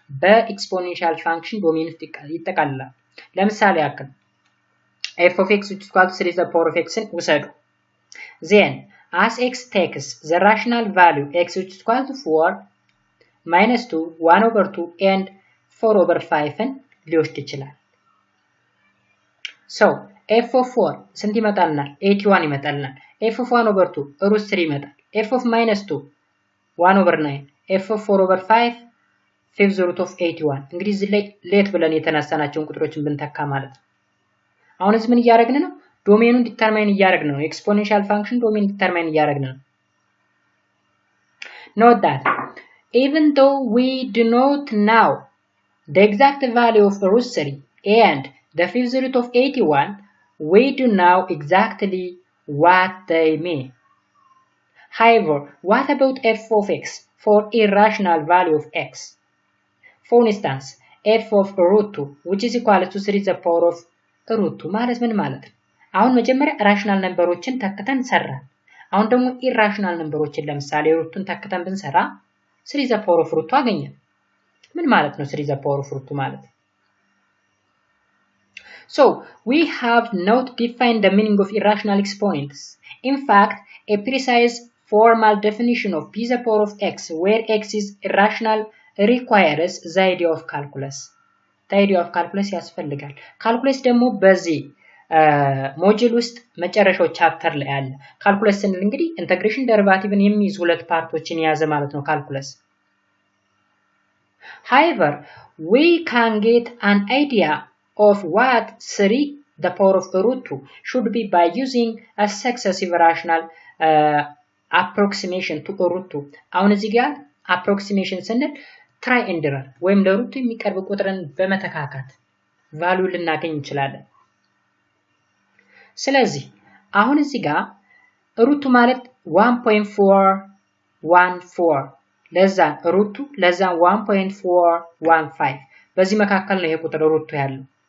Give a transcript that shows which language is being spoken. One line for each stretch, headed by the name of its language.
Amharic: በኤክስፖኔንሻል ፋንክሽን ዶሜን ውስጥ ይጠቃልላል። ለምሳሌ ያክል
English: f of x which is equal to 3 to the power of x
Amharic: ውሰዱ።
English: Then, as x takes the rational value x which is equal to 4, minus 2, 1 over 2 and 4 over 5
Amharic: ሊወስድ ይችላል።
English: So, f of 4
Amharic: ስንት ይመጣልናል?
English: 81
Amharic: ይመጣልናል።
English: f of 1 over 2 √3
Amharic: ይመጣል።
English: f of minus 2 1 over 9 f of 4 over 5 fifth root of 81
Amharic: እንግዲህ እዚህ ላይ ሌት ብለን የተነሳናቸውን ቁጥሮችን ብንተካ ማለት ነው። አሁንስ ምን እያደረግን ነው? ዶሜኑን ዲተርማይን እያደረግን ነው። ኤክስፖኔንሻል ፋንክሽን ዶሜን ዲተርማይን እያደረግን ነው።
English: Note that even though we do not know the exact value of root 3 and the fifth root of 81, we do know exactly what they mean. However, what about f of x for irrational value of x? For instance, f of root 2 which is equal to 3 to the power of root 2
Amharic: ማለት ምን ማለት ነው? አሁን መጀመሪያ ራሽናል ነምበሮችን ተክተን ሰራን። አሁን ደግሞ ኢራሽናል ነምበሮችን ለምሳሌ ሩቱን ተክተን ብንሰራ
English: 3 to the power of root 2
Amharic: አገኘን። ምን ማለት ነው 3 to the power of root 2 ማለት?
English: So, we have not defined the meaning of irrational exponents. In fact, a precise formal definition of p to the power of x where x is irrational requires the idea of calculus. The idea of calculus
Amharic: ያስፈልጋል። ካልኩለስ ደግሞ በዚህ ሞጁል ውስጥ መጨረሻው ቻፕተር ላይ አለ። ካልኩለስ ስንል እንግዲህ ኢንተግሬሽን ደሪቫቲቭን የሚይዝ ሁለት ፓርቶችን የያዘ ማለት ነው ካልኩለስ።
English: However, we can get an idea of what 3 the power of root 2 should be by using a successive rational approximation to root 2.
Amharic: አሁን እዚህ ጋር approximation ስንል
English: try and error
Amharic: ወይም ለሩት የሚቀርብ ቁጥርን በመተካካት ቫልዩ ልናገኝ እንችላለን። ስለዚህ አሁን እዚህ ጋር ሩቱ ማለት 1.414 ለዛ ሩቱ ለዛ 1.415 በዚህ መካከል ነው ይሄ ቁጥር ሩቱ ያለው።